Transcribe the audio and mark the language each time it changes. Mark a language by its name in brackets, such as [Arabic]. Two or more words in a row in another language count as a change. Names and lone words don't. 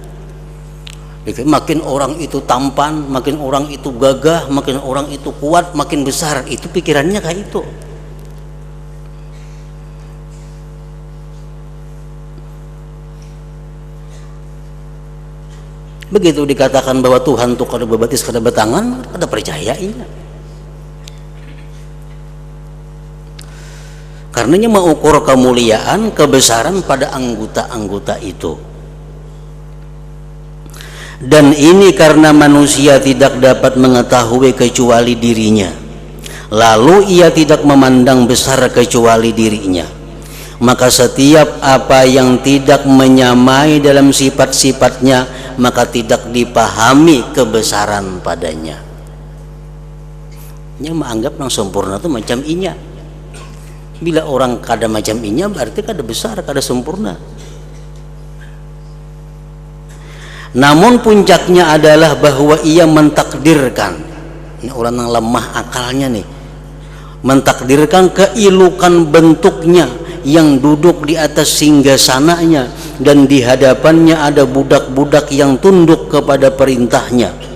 [Indonesian] Makin orang itu tampan, makin orang itu gagah, makin orang itu kuat, makin besar. [Banjar] Itu pikirannya kayak itu. Begitu dikatakan bahwa Tuhan itu kada berbatis, kada bertangan, kada percayainya. [Indonesian] Karenanya mengukur kemuliaan, kebesaran pada anggota-anggota itu. Dan ini karena manusia tidak dapat mengetahui kecuali dirinya, lalu ia tidak memandang besar kecuali dirinya. Maka setiap apa yang tidak menyamai dalam sifat-sifatnya, maka tidak dipahami kebesaran padanya. [Banjar] Yang menganggap yang sempurna itu macam inya. Bila orang kada macam inya, berarti kada besar, kada sempurna. [Indonesian] Namun puncaknya adalah bahwa ia mentakdirkan, ini orang yang lemah akalnya nih, mentakdirkan keilukan bentuknya yang duduk di atas singgasananya dan di hadapannya ada budak-budak yang tunduk kepada perintahnya.